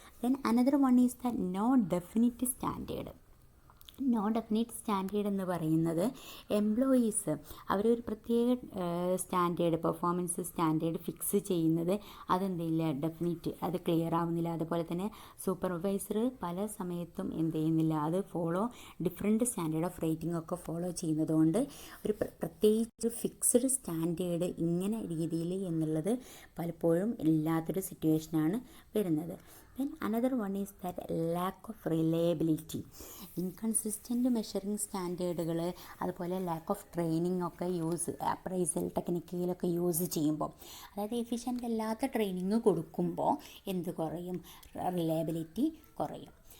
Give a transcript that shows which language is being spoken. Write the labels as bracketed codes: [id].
[en] Then another one is that no definite standard. [ml] No definite standard എന്ന് പറയുന്നത്, employees അവരൊരു പ്രത്യേക സ്റ്റാൻഡേർഡ്, പെർഫോമൻസ് സ്റ്റാൻഡേർഡ് ഫിക്സ് ചെയ്യുന്നത് അതെന്തില്ല, definite അത് ക്ലിയർ ആവുന്നില്ല. അതുപോലെ തന്നെ സൂപ്പർവൈസർ പല സമയത്തും എന്ത് ചെയ്യുന്നില്ല, അത് ഡിഫറെൻറ്റ് സ്റ്റാൻഡേർഡ് ഓഫ് റേറ്റിംഗ് ഒക്കെ ഫോളോ ചെയ്യുന്നത് കൊണ്ട് ഒരു പ്രത്യേകിച്ച് ഫിക്സ്ഡ് സ്റ്റാൻഡേർഡ് ഇങ്ങനെ രീതിയിൽ എന്നുള്ളത് പലപ്പോഴും ഇല്ലാത്തൊരു സിറ്റുവേഷനാണ് വരുന്നത്. [en] Then another one is that lack of reliability. [ml] Inconsistent measuring സ്റ്റാൻഡേർഡുകൾ, അതുപോലെ ലാക്ക് ഓഫ് ട്രെയിനിങ് ഒക്കെ അപ്രൈസൽ ടെക്നിക്കിലൊക്കെ യൂസ് ചെയ്യുമ്പോൾ, അതായത് എഫിഷ്യൻ്റ് അല്ലാത്ത ട്രെയിനിങ് കൊടുക്കുമ്പോൾ എന്ത് കുറയും, റിലയബിലിറ്റി കുറയും.